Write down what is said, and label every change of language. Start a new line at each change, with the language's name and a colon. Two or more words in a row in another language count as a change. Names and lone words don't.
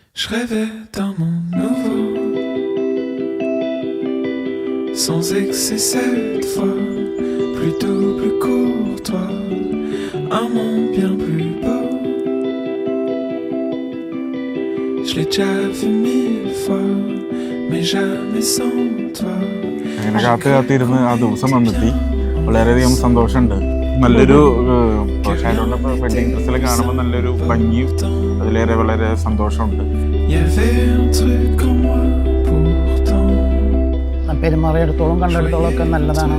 French: Je rêvais d'un monde nouveau, sans excès cette fois, plutôt plus courtois, un monde bien plus beau. Je l'ai déjà vu 1000 fois, mais jamais sans toi.
Malayalam: അങ്ങനെ കാത്തിരുന്ന് ആ ദിവസം വന്നെത്തി. വളരെയധികം സന്തോഷമുണ്ട്. നല്ലൊരു ഷാരോണിന്റെ
English: wedding dressil
Malayalam: കാണുമ്പോൾ നല്ലൊരു ഭംഗിയും അതിലേറെ വളരെ സന്തോഷമുണ്ട്. പെരുമാറിയെടുത്തോളം കണ്ടെടുത്തോളം ഒക്കെ നല്ലതാണ്.